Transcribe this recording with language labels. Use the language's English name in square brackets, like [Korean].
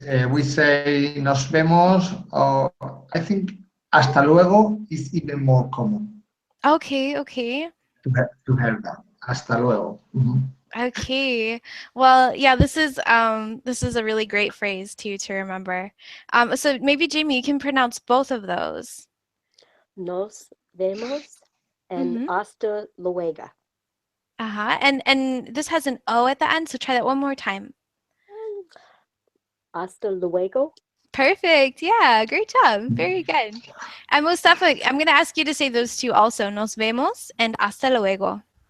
[English] We say nos vemos, or I think hasta luego is even more common Okay, okay. to hear that. [Spanish] Hasta luego. [English] Okay. Well, yeah, this is a really great phrase too to remember. So maybe Jamie, you can pronounce both of those. [Spanish] Nos vemos and hasta luego. [English] Uh-huh. And this has an O at the end, so try that one more time. [Spanish] Hasta luego. [English] Perfect. Yeah, great job. Very good. And Mustafa, I'm going to ask you to say those two also. [Spanish] Nos vemos and hasta luego.